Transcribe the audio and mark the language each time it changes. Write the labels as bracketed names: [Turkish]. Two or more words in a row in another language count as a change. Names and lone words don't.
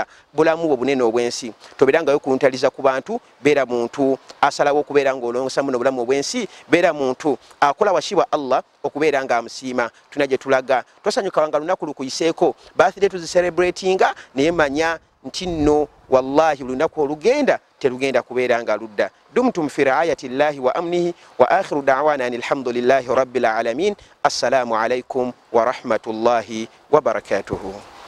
[Ganda] bulamu bwo bunene obwensi tobeera nga yokuntaliza ku bantu beera muntu asalawo okubeera ng'olongosa muno bulamu obwensi beera muntu akola washibwa Allah okubeera nga amusiima tuna gye tulaga tosanyuka wanga lunaku lukuyiseeko birthday tuzicelebratinga naye manya nti nno wallahi lunaku olugenda terugenda kubeera nga ludda [Arabic] دمتم في رعاية الله وأمنه وآخر دعوانا الحمد لله رب العالمين السلام عليكم ورحمة الله وبركاته.